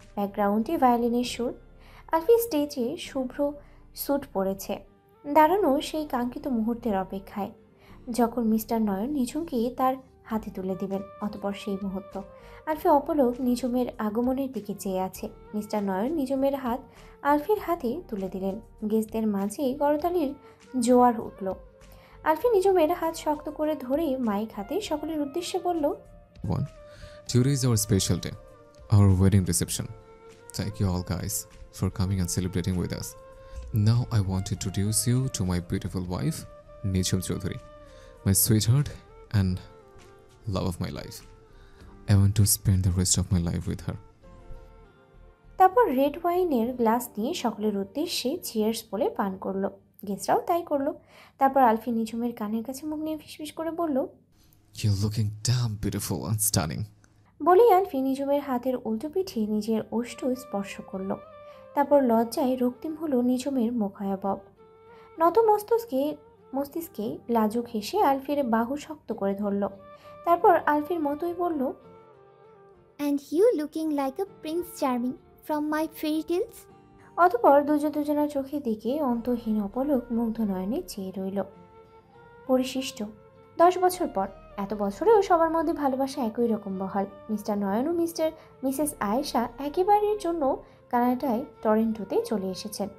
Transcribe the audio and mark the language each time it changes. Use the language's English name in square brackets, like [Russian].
[Bangla] ব্যাকগ্রাউন্ডে ভায়োলিনের সুর। আলফি স্টেজে শুভ্র স্যুট পরেছে, দাঁড়ানো সেই কাঙ্ক্ষিত মুহূর্তের অপেক্ষায়, যখন মিস্টার নয়ন নিঝুমকে তার হাতে তুলে দিবেন। অতপর সেই মুহূর্ত। আলফি অপলক নিঝুমের আগমনের দিকে চেয়ে আছে। মিস্টার নয়ন নিঝুমের হাত আলফির হাতে তুলে দিলেন। গেস্টদের মাঝে করতালির জোয়ার উঠল। আলফি নিঝুমের হাত শক্ত করে ধরে মাইক হাতে সকলের উদ্দেশ্যে বলল, [English] Today is our special day, our wedding reception. Thank you all guys for coming and celebrating with us. Now I want to introduce you to my beautiful wife, Nijhum Chaudhary, my sweetheart and love of my life. I want to spend the rest of my life with her. [Bangla] তারপর red ওয়াইনের glass নিয়ে সকলের উদ্দেশ্যে cheers বলে পান করলো। গেস্টরাও তাই করলো। তারপর আলফি নিঝুমের কানের কাছে মুখ নিয়ে ফিসফিস করে বলল, [English] You're looking damn beautiful and stunning. [Bangla] বলেই আলফি নিঝুমের হাতের উল্টো পিঠে নিজের ওষ্ঠ স্পর্শ করল। তারপর লজ্জায় রক্তিম হলো নিঝুমের মুখায়বব। নত মস্তিষ্কে লাজুক হেসে আলফির বাহু শক্ত করে ধরল। তারপর আলফির মতোই বলল, [English] And you looking like a Prince Charming from my fairy tales? [Bangla] অতঃপর দুজনার চোখের দিকে অন্তহীন অপলক মুগ্ধ নয়নে চেয়ে রইল। পরিশিষ্ট 10 বছর পর। এত বছরেও সবার মধ্যে ভালোবাসা একই রকম বহাল। মিস্টার নয়ন ও মিসেস আয়েশা একেবারের জন্য কানাডায় টরেন্টোতে চলে এসেছেন।